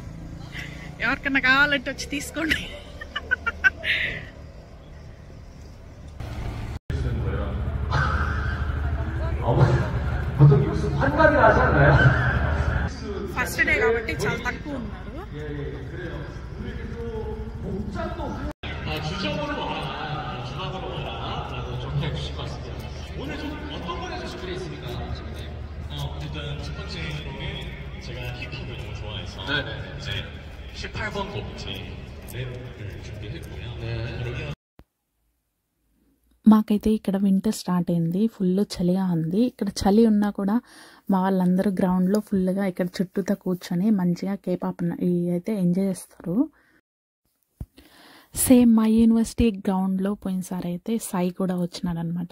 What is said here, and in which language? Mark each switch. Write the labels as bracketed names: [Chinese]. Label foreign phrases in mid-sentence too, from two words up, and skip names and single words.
[Telugu] ఎవరికన్నా కావాలంటే వచ్చి తీసుకోండి. [English] first day [Telugu] కాబట్టి చాలా తక్కువ ఉన్నారు. [Korean] 일단 첫 번째 노래 제가 힙합을 너무 좋아해서 이제 18번 곡 제 랩을 준비했고요. [Telugu] మాకైతే ఇక్కడ [English] winter start [Telugu] అయింది, ఫుల్ చలిగా ఉంది. ఇక్కడ చలి ఉన్నా కూడా మా వాళ్ళందరూ గ్రౌండ్లో ఫుల్గా ఇక్కడ చుట్టూతో కూర్చొని మంచిగా కేపాప్ అయితే ఎంజాయ్ చేస్తారు. సేమ్ మా యూనివర్సిటీ గ్రౌండ్లో పోయినసారి అయితే సాయి కూడా వచ్చినాడు అనమాట.